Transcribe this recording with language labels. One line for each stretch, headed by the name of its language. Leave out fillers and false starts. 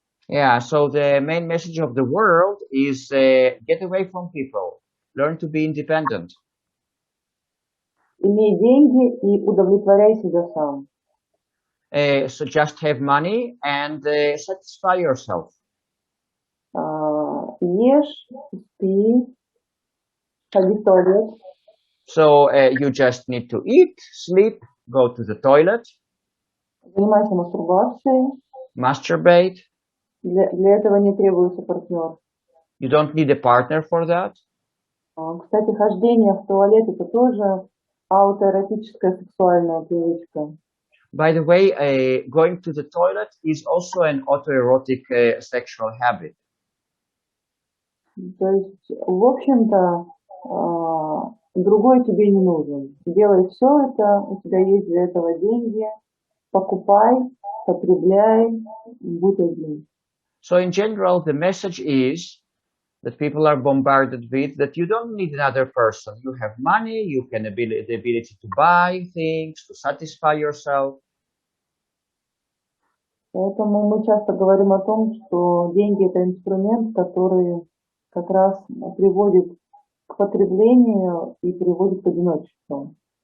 English: Yeah, so the main message of the world is get away from people, learn to be independent.
Russian: Имей деньги и удовлетворяй себя сам.
English: So just have money and satisfy yourself.
Russian: Ешь, спи, ходи в туалет.
English: So you just need to eat, sleep, go to the toilet.
Russian: Занимайся мастурбацией.
English: Masturbate.
Russian: Для этого не требуется партнер.
English: You don't need a partner for that.
Russian: Кстати, хождение в туалет – это тоже аутоэротическая сексуальная привычка.
English: By the way, going to the toilet is also an autoerotic sexual habit.
Russian: То есть, в общем-то, другой тебе не нужен. Делай все это, у тебя есть для этого деньги, покупай, потребляй, будь один.
English: So in general, the message is that people are bombarded with that you don't need another person. You have money, you can the ability to buy things, to satisfy yourself.
Russian: Поэтому мы часто говорим о том, что деньги – это инструмент, который как раз приводит к потреблению и приводит к одиночеству.